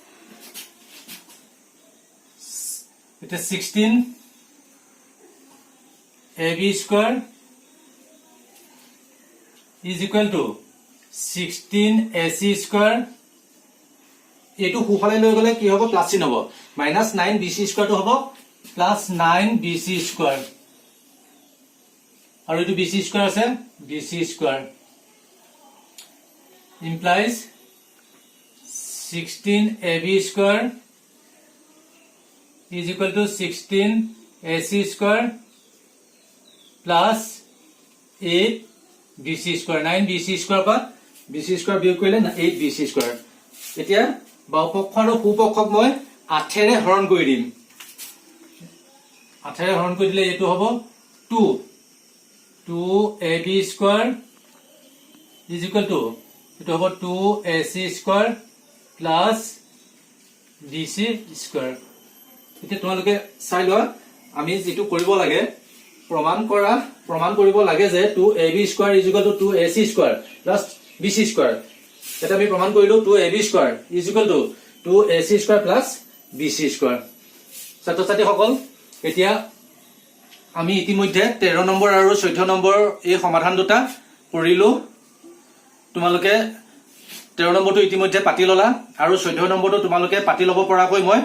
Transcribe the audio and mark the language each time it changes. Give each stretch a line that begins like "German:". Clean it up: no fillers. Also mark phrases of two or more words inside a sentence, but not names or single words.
English: It is 16 AB square is equal to 16 AC square.
Assamese: এইটো হুফালে লৈ গলে কি হ'ব প্লাস চিন হ'ব -9 BC square to হ'ব +9 BC square আৰু এইটো BC square আছে
English: BC square implies 16 AB square is equal to 16 AC square plus 8 BC square. 9 BC square
Assamese: पर BC square বিয়োগ কৰিলে 8 BC square. এতিয়া বাওপক্ষ আৰু সোপক্ষক মই 8 ৰে হৰণ কৰি দিম 8 ৰে হৰণ কৰি দিলে এটো হ'ব
English: 2 AB square is equal to
Assamese: এটো হ'ব
English: 2 AC square plus BC square.
Assamese: এতিয়া তোমালোকে চাই লোৱা আমি যেটো কৰিব লাগে প্ৰমাণ কৰিব লাগে যে
English: 2AB square is equal to 2AC square plus BC square.
Assamese: এটা আমি প্ৰমাণ কৰিলো
English: 2AB square is equal to 2AC square plus BC square.
Assamese: ছাত্ৰছাত্ৰী সকল এতিয়া আমি ইতিমধ্যে 13 নম্বৰ আৰু 14 নম্বৰ এই সমাধান দুটা কৰিলো তোমালোকে 13 নম্বৰটো ইতিমধ্যে পাতি ললা আৰু 14 নম্বৰটো তোমালোকে পাতি লব পৰাকৈ মই